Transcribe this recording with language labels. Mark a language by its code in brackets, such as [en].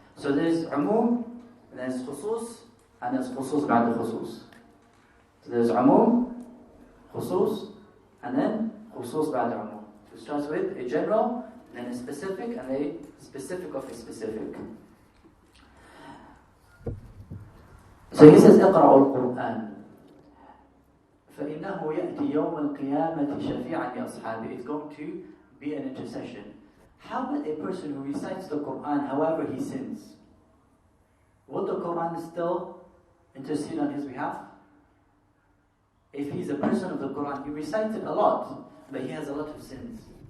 [en] So there's umum, and there's khusus, and there's khusus ba'd khusus. So there's umum, khusus, and then khusus ba'd umum. So it starts with a general, then a specific, and a specific of a specific. So he says, [ar] اقرأوا القرآن فإنه يأتي يوم القيامة شفيعا لأصحابه. [en] It's going to be an intercession. How about a person who recites the Quran, however he sins? Will the Quran still intercede on his behalf? If he's a person of the Quran, he recites it a lot, but he has a lot of sins.